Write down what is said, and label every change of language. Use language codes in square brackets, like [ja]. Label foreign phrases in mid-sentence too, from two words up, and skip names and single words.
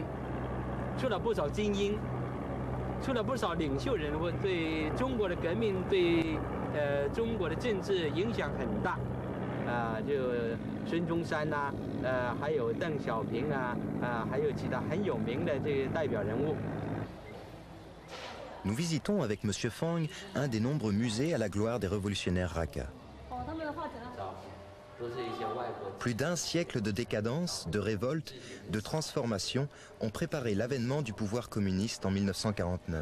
[zh] 出了不少精英，出了不少领袖人物，对中国的革命，对中国的政治影响很大，就孙中山呐，还有邓小平啊，还有其他很有名的这个代表人物。 [fr] Nous visitons avec M. Fang un des nombreux musées à la gloire des révolutionnaires Raka. Plus d'un siècle de décadence, de révolte, de transformation ont préparé l'avènement du pouvoir communiste en 1949.